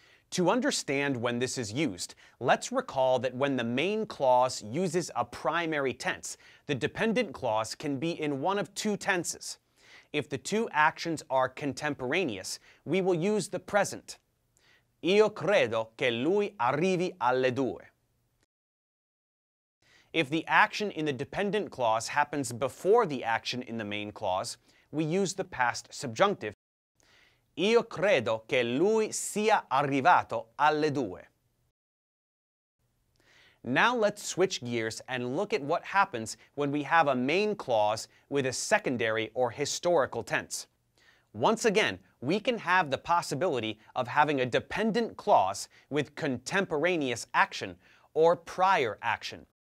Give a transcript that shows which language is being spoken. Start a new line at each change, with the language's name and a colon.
English: To understand when this is used, let's recall that when the main clause uses a primary tense, the dependent clause can be in one of two tenses. If the two actions are contemporaneous, we will use the present.
Italian: Io credo che lui arrivi alle 2.
English: If the action in the dependent clause happens before the action in the main clause, we use the past subjunctive.
Italian: Io credo che lui sia arrivato alle 2.
English: Now let's switch gears and look at what happens when we have a main clause with a secondary or historical tense. Once again, we can have the possibility of having a dependent clause with contemporaneous action or prior action.